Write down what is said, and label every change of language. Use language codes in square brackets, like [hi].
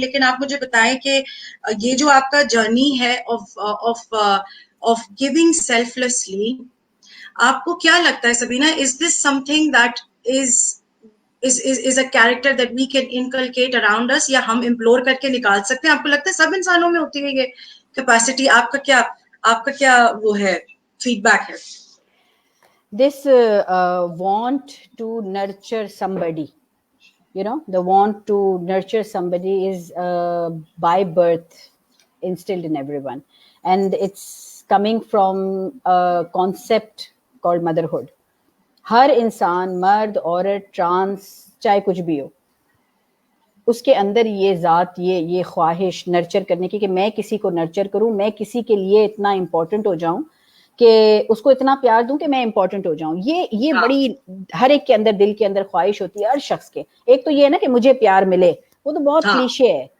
[ur] لیکن آپ مجھے بتائیں کہ یہ جو آپ کا جرنی ہے [en] of giving selflessly, [ur] آپ کو کیا لگتا ہے سبینہ, [en] is this something that is a character that we can inculcate around us, [ur] یا ہم امپلور کر کے نکال سکتے ہیں؟ آپ کو لگتا ہے سب انسانوں میں ہوتی ہے یہ کیپیسٹی؟ آپ کا کیا وہ ہے, فیڈ بیک ہے؟ [en] This want to nurture somebody, the want to nurture somebody is by birth instilled in everyone, and it's coming from a concept called motherhood. [ur] ہر انسان, مرد عورت ٹرانس چاہے کچھ بھی ہو, اس کے اندر یہ ذات, یہ خواہش نرچر کرنے کی کہ میں کسی کو نرچر کروں, میں کسی کے لیے اتنا امپورٹنٹ ہو جاؤں کہ اس کو اتنا پیار دوں کہ میں امپورٹنٹ ہو جاؤں. یہ بڑی ہر ایک کے اندر, دل کے اندر خواہش ہوتی ہے ہر شخص کے. ایک تو یہ ہے نا کہ مجھے پیار ملے, وہ تو بہت کلیشے ہے,